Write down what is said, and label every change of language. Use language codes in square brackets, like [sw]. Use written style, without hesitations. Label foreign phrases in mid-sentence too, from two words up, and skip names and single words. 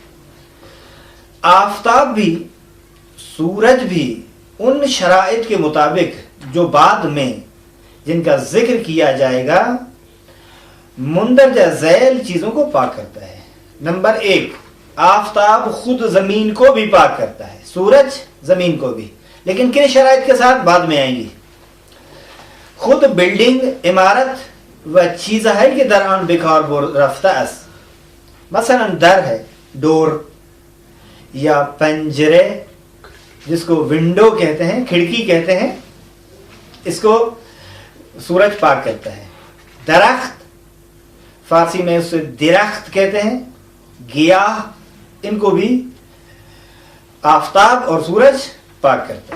[ur] آفتاب بھی سورج بھی ان شرائط کے مطابق جو بعد میں جن کا ذکر کیا جائے گا مندرجہ ذیل چیزوں کو پاک کرتا ہے۔ نمبر 1، آفتاب خود زمین کو بھی پاک کرتا ہے، سورج زمین کو بھی، لیکن کن شرائط کے ساتھ بعد میں آئیں گی۔ خود بلڈنگ، [fa] عمارت و چیزهای که در آن به کار رفته است، مثلا در [ur] ہے، ڈور یا پنجرے جس کو ونڈو کہتے ہیں، کھڑکی کہتے ہیں، اس کو سورج پاک کرتا ہے۔ درخت، فارسی میں اسے درخت کہتے ہیں، گیاہ، ان کو بھی آفتاب اور سورج پاک کرتا ہے۔